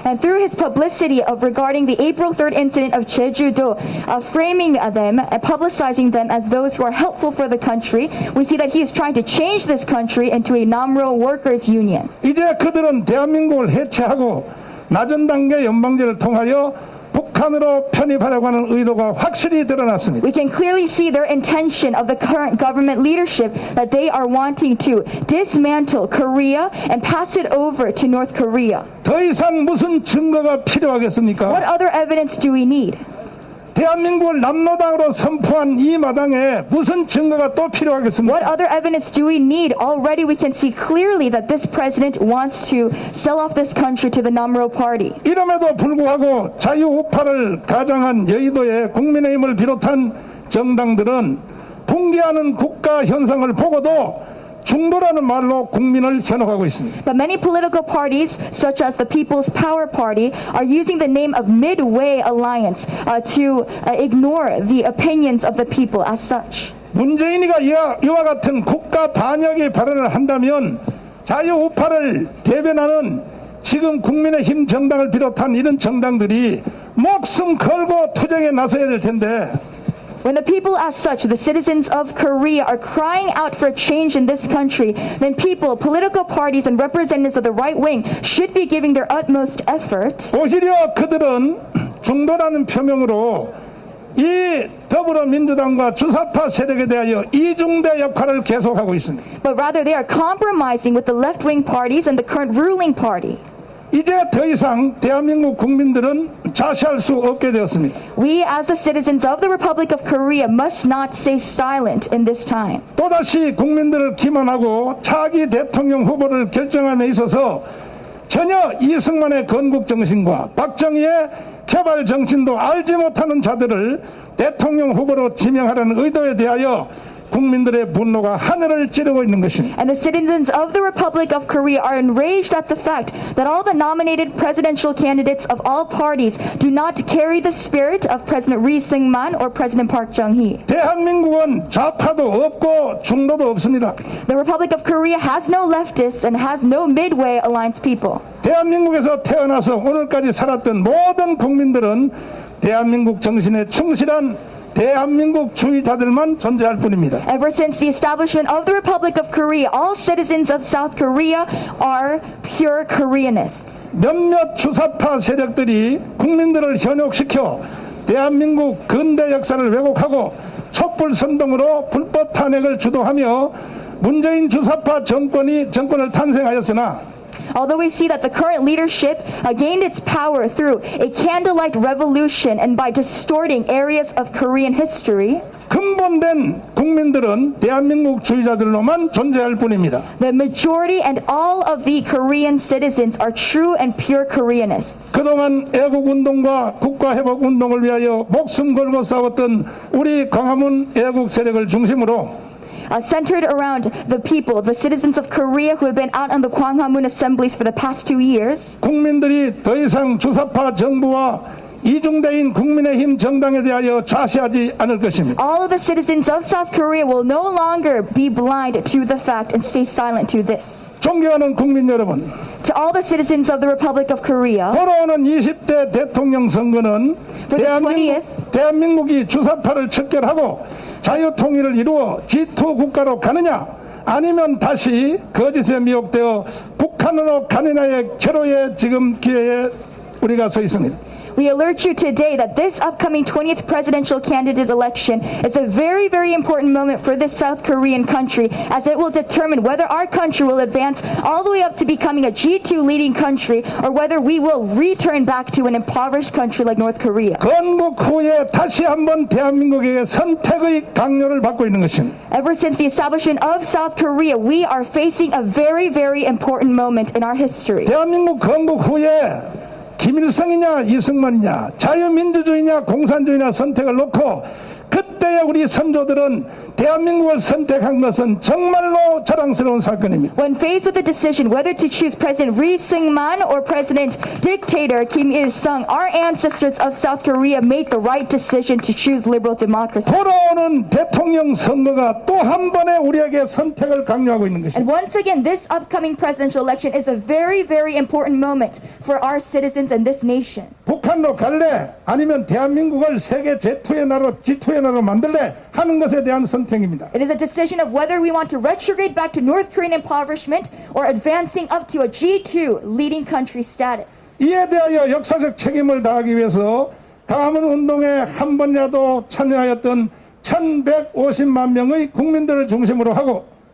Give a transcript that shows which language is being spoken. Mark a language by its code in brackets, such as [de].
[en] And through his publicity of regarding the April 3rd incident of Jeju-do, framing them and publicizing them as those who are helpful for the country, we see that he is trying to change this country into a Namro workers' union. [ko] 이제 그들은 대한민국을 해체하고 낮은 단계 연방제를 통하여 북한으로 편입하려고 하는 의도가 확실히 드러났습니다. [en] We can clearly see their intention of the current government leadership that they are wanting to dismantle Korea and pass it over to North Korea. [ko] 더 이상 무슨 증거가 필요하겠습니까? [en] What other evidence do we need? [ko] 대한민국을 남로당으로 선포한 이 마당에 무슨 증거가 또 필요하겠습니까? [en] What other evidence do we need? Already we can see clearly that this president wants to sell off this country to the Namro party. [ko] 이름에도 불구하고 자유우파를 가장한 여의도의 국민의힘을 비롯한 정당들은 붕괴하는 국가 현상을 보고도 중도라는 말로 국민을 현혹하고 있습니다. [en] But many political parties, such as the People's Power Party, are using the name of Midway Alliance to ignore the opinions of the people as such. [ko] 문재인이가 이와 같은 국가 반역의 발언을 한다면 자유우파를 대변하는 지금 국민의힘 정당을 비롯한 이런 정당들이 목숨 걸고 투쟁에 나서야 될 텐데 [en] When the people as such, the citizens of Korea, are crying out for a change in this country, then people, political parties, and representatives of the right wing should be giving their utmost effort. [ko] 오히려 그들은 중도라는 표명으로 이 더불어민주당과 주사파 세력에 대하여 이중대 역할을 계속하고 있습니다. [en] But rather they are compromising with the left-wing parties and the current ruling party. [ko] 이제 더 이상 대한민국 국민들은 자시할 수 없게 되었습니다. [en] We as the citizens of the Republic of Korea must not stay silent in this time. [ko] 또다시 국민들을 기만하고 차기 대통령 후보를 결정함에 있어서 전혀 이승만의 건국 정신과 박정희의 개발 정신도 알지 못하는 자들을 대통령 후보로 지명하려는 의도에 대하여 국민들의 분노가 하늘을 찌르고 있는 것입니다. [en] And the citizens of the Republic of Korea are enraged at the fact that all the nominated presidential candidates of all parties do not carry the spirit of President Lee Seung-man or President Park Chung-hee. [ko] 대한민국은 좌파도 없고 중도도 없습니다. [en] The Republic of Korea has no leftists and has no midway alliance people. [ko] 대한민국에서 태어나서 오늘까지 살았던 모든 국민들은 대한민국 정신에 충실한 대한민국 주의자들만 존재할 뿐입니다. [en] Ever since the establishment of the Republic of Korea, all citizens of South Korea are pure Koreanists. [ko] 몇몇 주사파 세력들이 국민들을 현혹시켜 대한민국 근대 역사를 왜곡하고 촛불 선동으로 불법 탄핵을 주도하며 문재인 주사파 정권을 탄생하였으나 [en] Although we see that the current leadership gained its power through a candlelight revolution and by distorting areas of Korean history, [ko] 근본된 국민들은 대한민국 주의자들로만 존재할 뿐입니다. [en] the majority and all of the Korean citizens are true and pure Koreanists. [ko] 그동안 애국운동과 국가회복운동을 위하여 목숨 걸고 싸웠던 우리 광화문 애국 세력을 중심으로 [en] Centered around the people, the citizens of Korea who have been out on the Gwanghwamun assemblies for the past 2 years. [ko] 국민들이 더 이상 주사파 정부와 이중대인 국민의힘 정당에 대하여 좌시하지 않을 것입니다. [en] All of the citizens of South Korea will no longer be blind to the fact and stay silent to this. [ko] 존경하는 국민 여러분, [en] To all the citizens of the Republic of Korea, [ko] 돌아오는 20대 대통령 선거는 대한민국이 주사파를 척결하고 자유통일을 이루어 G2 국가로 가느냐 아니면 다시 거짓에 미혹되어 북한으로 가느냐의 결호의 지금 기회에 우리가 서 있습니다. [en] we alert you today that this upcoming 20th presidential candidate election is a very, very important moment for this South Korean country, as it will determine whether our country will advance all the way up to becoming a G2 leading country, or whether we will return back to an impoverished country like North Korea. [ko] 건국 후에 다시 한번 대한민국에게 선택의 강요를 받고 있는 것입니다. [en] Ever since the establishment of South Korea, we are facing a very, very important moment in our history. [ko] 대한민국 건국 후에 김일성이냐 이승만이냐 자유민주주의냐 공산주의냐 선택을 놓고 그때의 우리 선조들은 대한민국을 선택한 것은 정말로 자랑스러운 사건입니다. [en] When faced with the decision whether to choose President Lee Seung-man or President Dictator Kim Il-sung, our ancestors of South Korea made the right decision to choose liberal democracy. [ko] 돌아오는 대통령 선거가 또 한 번에 우리에게 선택을 강요하고 있는 것입니다. [en] And once again, this upcoming presidential election is a very, very important moment for our citizens and this nation. [ko] 북한으로 갈래? 아니면 대한민국을 세계 G2의 나라로 만들래? 하는 것에 대한 선택입니다. [en] It is a decision of whether we want to retrograde back to North Korean impoverishment or advancing up to a G2 leading country status. [ko] 이에 대하여 역사적 책임을 다하기 위해서 광화문 운동에 한 번이라도 참여하였던 1150만 명의 국민들을 중심으로 하고